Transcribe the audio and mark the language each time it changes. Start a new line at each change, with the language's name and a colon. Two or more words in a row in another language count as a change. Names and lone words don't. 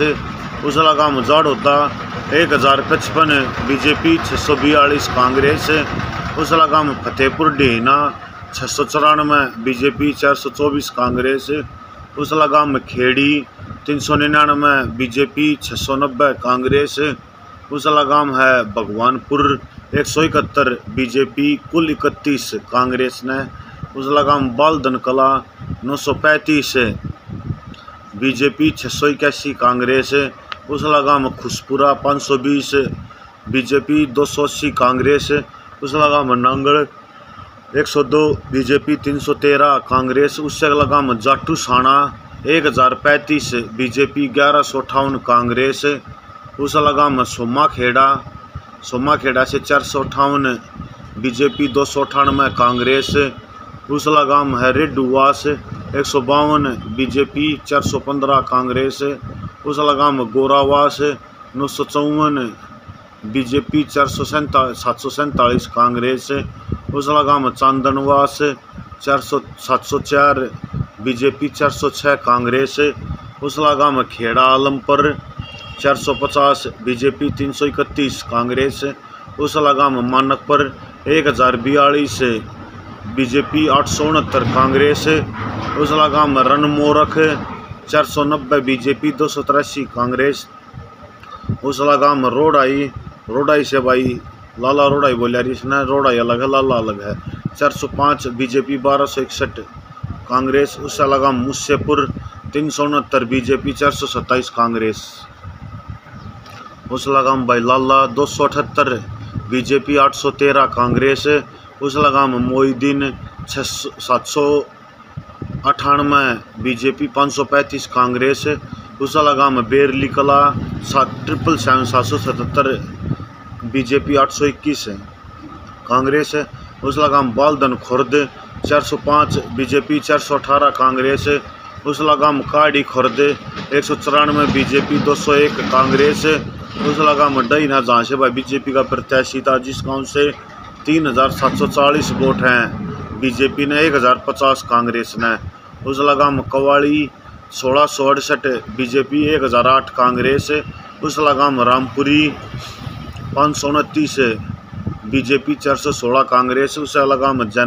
Haryanvi: उजलागाम जाड़ोदा 1055 बीजेपी 642 कांग्रेस। उजलागाम फतेहपुर डहीना 694 बीजेपी 424 कांग्रेस। उजलागाम खेड़ी 399 बीजेपी 690 कांग्रेस। उजलागाम है भगवानपुर 171 बीजेपी कुल 31 कांग्रेस ने। उजलागाम बालदन कला 935 बीजेपी 681 कांग्रेस। उजलागाम खुशपुरा 520 बीजेपी 280 कांग्रेस। उजलागाम नांगल 102 बीजेपी 313 कांग्रेस। उजलागाम जाटू साणा 1035 बीजेपी 1158 कांग्रेस। उजलागाम सोमाखेड़ा से 458 बीजेपी 298 कांग्रेस। उजलागाम है रेडुवास 152 बीजेपी 415 कांग्रेस। उजलागाम गोरावास 954 बीजेपी 747 कांग्रेस। उजलागाम चांदनवास 704 बीजेपी 406 कांग्रेस। उजलागाम खेड़ा आलमपुर 450 बीजेपी 331 कांग्रेस। उजलागाम मानकपुर 1042 बीजेपी 869 कांग्रेस। उजलागाम रनमोरख 490 बीजेपी 283 कांग्रेस। उजलागाम रोडाई से लाला रोडाई बोलिया इसने, रोडाई अलग है लाला अलग है। 405 बीजेपी 1261 कांग्रेस। उजलागाम मुस्सेपुर 369 बीजेपी 427 कांग्रेस। उजलागाम लाला 278 बीजेपी 813 कांग्रेस। उजलागाम मोइदीन 798 बीजेपी 535 कांग्रेस। उजलागाम बेरली कला 777 बीजेपी 821 कांग्रेस। उजलागाम बालदन खुर्द 405 बीजेपी 418 कांग्रेस। उजलागाम काड़ी खुर्द 194 बीजेपी 201 कांग्रेस। उजलागाम डहीना जहाँ से बीजेपी का प्रत्याशी था, जिस गांव से 3740 वोट हैं बीजेपी ने 1050 कांग्रेस ने। उजलागाम कवाड़ी 1668 बीजेपी 1008 कांग्रेस। उजलागाम रामपुरी 529 बीजेपी 416 कांग्रेस।